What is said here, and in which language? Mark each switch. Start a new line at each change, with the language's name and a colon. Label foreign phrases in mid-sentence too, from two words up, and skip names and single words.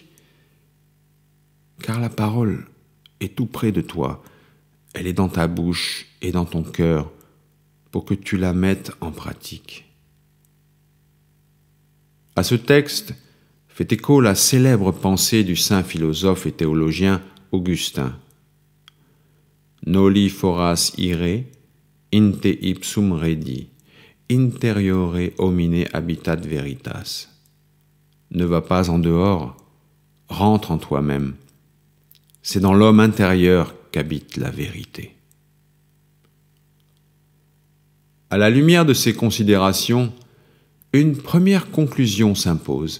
French: Car la parole est tout près de toi, elle est dans ta bouche et dans ton cœur, pour que tu la mettes en pratique. À ce texte fait écho la célèbre pensée du saint philosophe et théologien Augustin.
Latin: Noli foras ire, inte ipsum redi, interiore homine habitat veritas.
French: Ne va pas en dehors, rentre en toi-même. C'est dans l'homme intérieur qu'habite la vérité. À la lumière de ces considérations, une première conclusion s'impose.